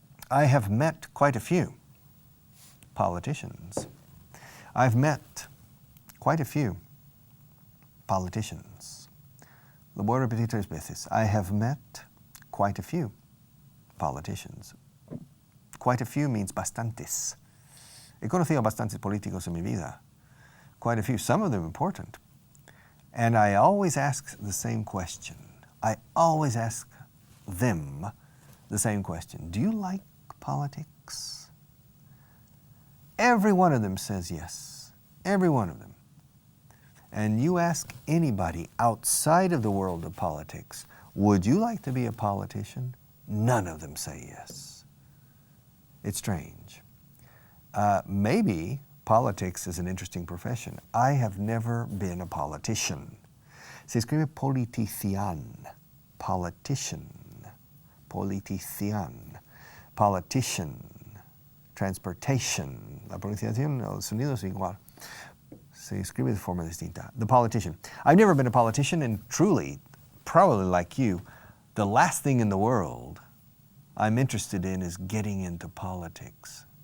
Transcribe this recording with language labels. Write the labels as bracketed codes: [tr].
[en] I have met quite a few politicians. I've met quite a few politicians. [es] Lo voy a repetir 3 veces. [en] I have met quite a few politicians. Quite a few means bastantes. [es] He conocido bastantes políticos en mi vida. [en] Quite a few, some of them important. And I always ask the same question. I always ask them the same question. Do you like politics? Every one of them says yes. Every one of them. and you ask anybody outside of the world of politics, would you like to be a politician? None of them say yes. It's strange. Maybe politics is an interesting profession. I have never been a politician. [es] Se escribe politician, politician, politician, politician, transportation. La pronunciación, el sonido es igual. Se escribe de forma distinta. [en] The politician. I've never been a politician, and truly, probably like you, the last thing in the world I'm interested in is getting into politics.